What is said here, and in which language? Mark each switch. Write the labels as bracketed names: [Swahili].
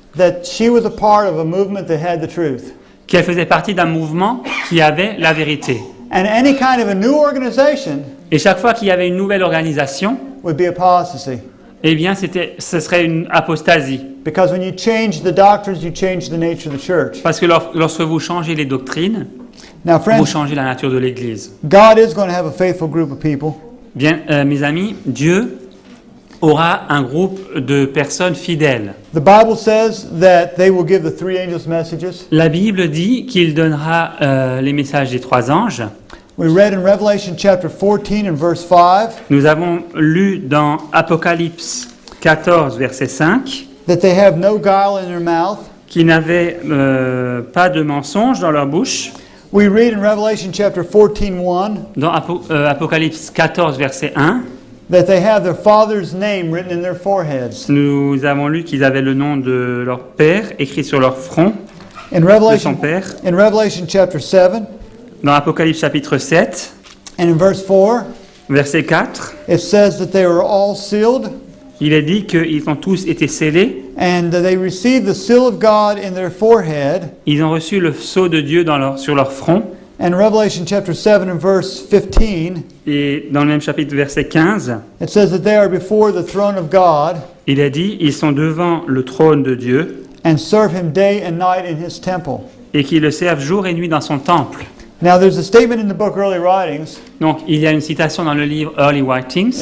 [English] that she was a part of a movement that had the truth. [French] qu'elle faisait partie d'un mouvement qui avait la vérité. [English] And any kind of a new organization [French] Et chaque fois qu'il y avait une nouvelle organisation, [English] would be apostasy. [French] eh bien ce serait une apostasie. [English] Because when you change the doctrines, you change the nature of the church. [French] Parce que lorsque vous changez les doctrines, [English] Now, [French] vous [English] friends, [French] changez la nature de l'Église. [English] God is going to have a faithful group of people. [French] Bien, mes amis, Dieu aura un groupe de personnes fidèles. [English] The Bible says that they will give the three angels messages. [French] La Bible dit qu'il donnera les messages des 3 anges. [English] We read in Revelation chapter 14 and verse 5 [French] Nous avons lu dans Apocalypse 14, verset 5, [English] that they have no guile in their mouth. [French] qu'ils n'avaient pas de mensonge dans leur bouche. [English] We read in Revelation chapter 14:1 [French] Dans Apocalypse 14, verset 1, [English] that they have their Father's name written in their foreheads. [French] nous avons lu qu'ils avaient le nom de leur Père écrit sur leur front, [English] In [French] de son [English] Revelation, [French] Père. [English] in Revelation chapter 7 [French] Dans Apocalypse chapitre 7, [English] and in verse 4, [French] verset 4, [English] it says that they were all sealed [French] il est dit qu'ils ont tous été scellés. [English] and that they received the seal of God in their forehead. [French] Ils ont reçu le sceau de Dieu sur leur front. [English] And Revelation chapter 7 and verse 15, [French] Et dans le même chapitre, verset 15, [English] it says that they are before the throne of God [French] il est dit, ils sont devant le trône de Dieu [English] and serve him day and night in his temple. [French] et qui le servent jour et nuit dans son temple. [English] Now there's a statement in the book Early Writings. [French] Donc, il y a une citation dans le livre Early Writings,